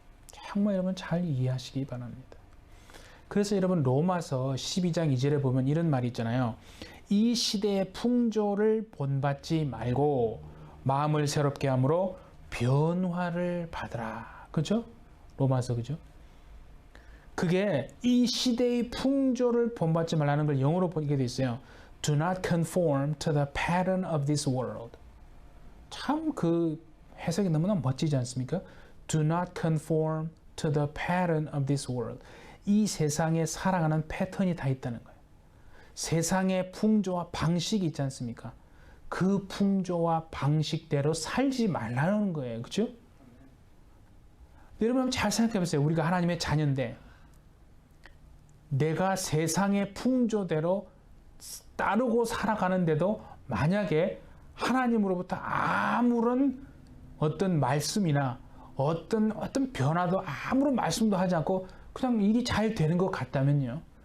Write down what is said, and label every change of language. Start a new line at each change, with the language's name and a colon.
Korean: 정말 여러분 잘 이해하시기 바랍니다. 그래서 여러분 로마서 12장 2절에 보면 이런 말이 있잖아요. 이 시대의 풍조를 본받지 말고 마음을 새롭게 함으로 변화를 받으라. 그죠? 로마서 그죠? 그게 이 시대의 풍조를 본받지 말라는 걸 영어로 보게 돼 있어요.
English: Do not conform to the pattern of this world.
Korean: 참 그 해석이 너무나 멋지지 않습니까?
English: Do not conform to the pattern of this world.
Korean: 이 세상에 살아가는 패턴이 다 있다는 거예요. 세상의 풍조와 방식이 있지 않습니까? 그 풍조와 방식대로 살지 말라는 거예요. 그렇죠? 여러분 잘 생각해 보세요. 우리가 하나님의 자녀인데 내가 세상의 풍조대로 따르고 살아가는데도 만약에 하나님으로부터 아무런 어떤 말씀이나 어떤 변화도 아무런 말씀도 하지 않고 그냥 일이 잘 되는 것 같다면요.